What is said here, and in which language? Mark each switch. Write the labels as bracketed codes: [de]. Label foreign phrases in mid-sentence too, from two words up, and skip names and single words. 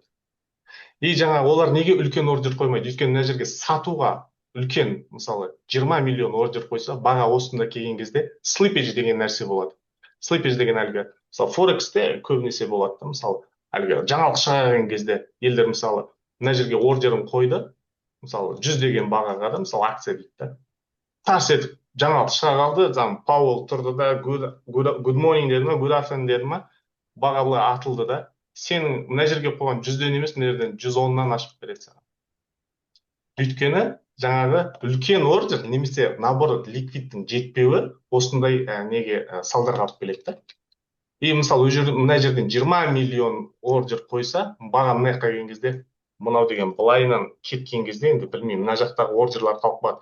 [kk] И жаңа олар неге үлкен ордер қоймайды? Өйткені мына жерге сатуға үлкен, мысалы, 20 миллион ордер қойса, баға осында келген кезде слиппедж деген нәрсе болады. Слиппедж деген әлгі, мысалы, Форексте көбінесе болады да, мысалы, әлгі жаңалық шығарған кезде елдер, мысалы, мына жерге ордерін қойды, мысалы, 100 деген бағаға да, мысалы, акция дейді да. Тарс етіп жаңалық шыға қалды, Пауэлл тұрды да, [en] good morning [kk] деді ма, [en] good afternoon [kk] деді ма, баға былай атылды да, сенің мына жерге қойған 100-ден емес, мына жерден 110-нан ашып береді саған. Өйткені жаңағы үлкен ордер, немесе наоборот ликвидтің жетпеуі осындай неге салдарға алып келеді да. И мысалы, мына жерден 20 миллион ордер қойса, баға мына жаққа келген кезде, мынау деген былайынан кеткен кезде, енді білмеймін, мына жақтағы ордерлар қалып қалады.